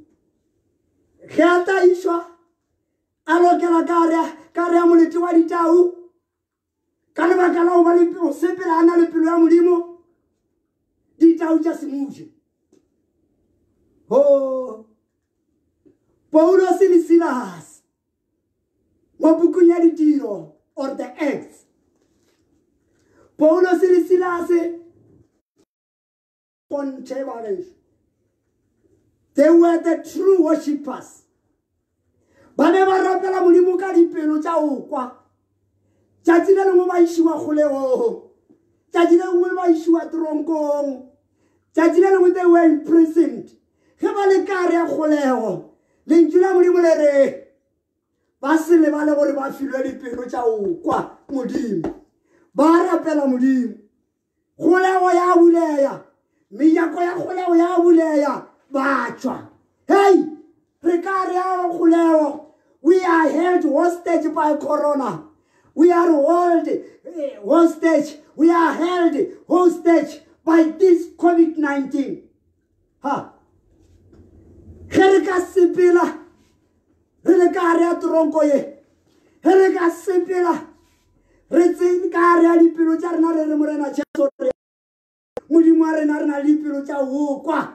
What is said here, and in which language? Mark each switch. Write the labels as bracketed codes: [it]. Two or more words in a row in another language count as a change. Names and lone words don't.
[nso] Ge a taišwa a lokela ka gare ya molete wa ditau ka lebaka la go sepela a na le pelo ya modimo ditau tša semuje. Paulos le Silas mo bukung ya ditiro [en] or the Acts. Paulos le Silas they were the true worshippers. [nso] Ba ne ba rapela modimo ka dipelo tša go kwa. Tšatši le lengwe ba išiwa kgolegong. Tšatši le lengwe ba išiwa tronkong. Tšatši le lengwe [en] they were imprisoned. [nso] Ge ba le ka gare ya kgolego lentšu la modimo le re ba se lebale gore ba filwe dipelo tša go kwa modimo. Ba rapela modimo. Kgolego ya buleya. Meyako ya kgolego ya buleya. Ba tšwa. Hey! Re ka re ya kgolego. [en] We are held hostage by corona. We are hostage. We are held hostage by this COVID-19. [nso] Ha! Re ka sepela. Re ka re ya tronko ye. Re ka sepela. Re tse ka re ya dipelo tša rena re morena tšeso re. Modimo wa rena re na le dipelo tša go kwa.